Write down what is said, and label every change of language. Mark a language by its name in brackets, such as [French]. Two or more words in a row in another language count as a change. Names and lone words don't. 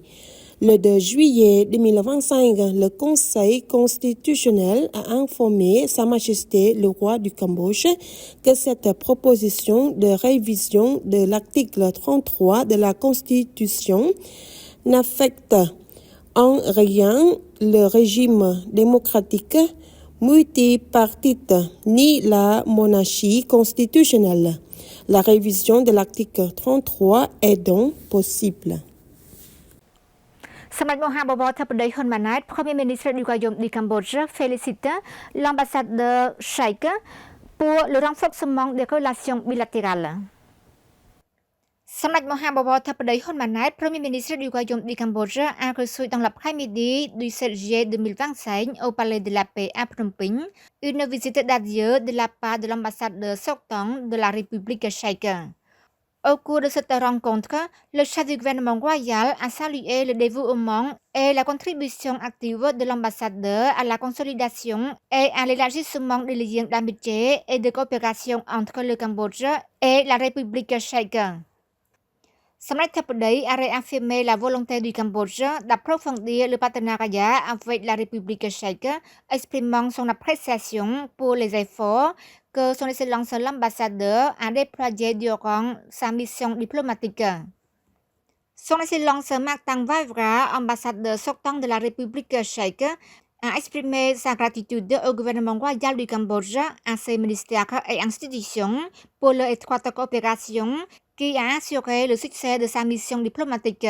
[French] Le 2 juillet 2025, le Conseil constitutionnel a informé Sa Majesté le roi du Cambodge que cette proposition de révision de l'article 33 de la Constitution n'affecte en rien le régime démocratique multipartite ni la monarchie constitutionnelle. La révision de l'article 33 est donc possible. សម្ដេចមហាបវរធិបតីហ៊ុនម៉ាណែត Premier Ministre du Royaume du Cambodge félicite l'ambassadeur Sheikh pour le renforcement des relations bilatérales. សម្ដេចមហាបវរធិបតីហ៊ុនម៉ាណែត Premier Ministre du Royaume du Cambodge a reçu dans l'après-midi du 7 juillet 2025 au Palais de la Paix à Phnom Penh une visite d'adieu de la part de l'ambassadeur sortant de la République tchèque. Au cours de cette rencontre, le chef du gouvernement royal a salué le dévouement et la contribution active de l'ambassadeur à la consolidation et à l'élargissement des liens d'amitié et de coopération entre le Cambodge et la République tchèque. សម្ដេចធិបតី a réaffirmé la volonté du Cambodge d'approfondir le partenariat avec la République tchèque, exprimant son appréciation pour les efforts que son Excellence l'ambassadeur a déployés durant sa mission diplomatique. Son Excellence Martin Vavra, ambassadeur sortant de la République tchèque, a exprimé sa gratitude au gouvernement royal du Cambodge, à ses ministères et institutions pour leur étroite coopération qui a assuré le succès de sa mission diplomatique.